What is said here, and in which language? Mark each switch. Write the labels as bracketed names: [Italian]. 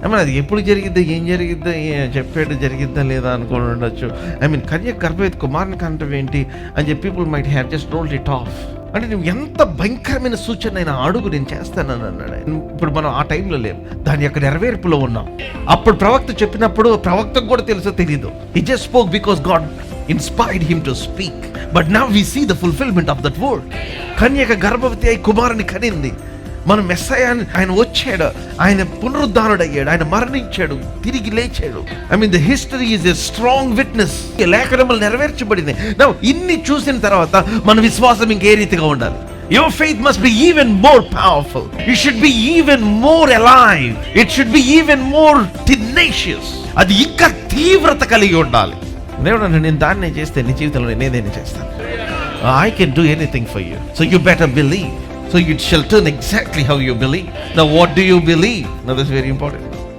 [Telugu] అది ఎప్పుడు జరిగిద్దా, ఏం జరిగిద్దా, చెప్పాడు జరిగిద్దా లేదా అనుకుని ఉండొచ్చు. కన్యక గర్భవతి కుమారుని కంటం ఏంటి అని చెప్పి [English] People might have just rolled it off. [Telugu] అంటే నువ్వు ఎంత భయంకరమైన సూచన అయినా అడుగు, నేను చేస్తానని అన్నాడు. ఇప్పుడు మనం ఆ టైంలో లేవు, దాని యొక్క నెరవేర్పులో ఉన్నాం. అప్పుడు ప్రవక్త చెప్పినప్పుడు ప్రవక్తకు కూడా తెలుసో తెలీదు. [English] He just spoke because God inspired him to speak. But now we see the fulfillment of that word. [Telugu] కన్యక గర్భవతి అయి కుమారుని కనింది. మన మెస్సయ్య ఆయన వచ్చాడు, ఆయన పునరుద్ధానుడయ్యాడు, ఆయన మరణించాడు, తిరిగి లేచాడు. [English] The history is a strong witness. [Telugu] లేఖనములు నెరవేర్చబడింది. ఇన్ని చూసిన తర్వాత మన విశ్వాసం ఇంకే రీతిగా ఉండాలి. [English] Your faith must be even more powerful. It should be even more alive. It should be even more tenacious. [Telugu] అది ఇంకా తీవ్రత కలిగి ఉండాలి. దేవుడు, నేను దాన్నే చేస్తే నీ జీవితంలో నేను ఏదైనా చేస్తాను. [English] I can do anything for you. So you better believe. So it shall turn exactly how you believe. Now what do you believe? Now that's very important.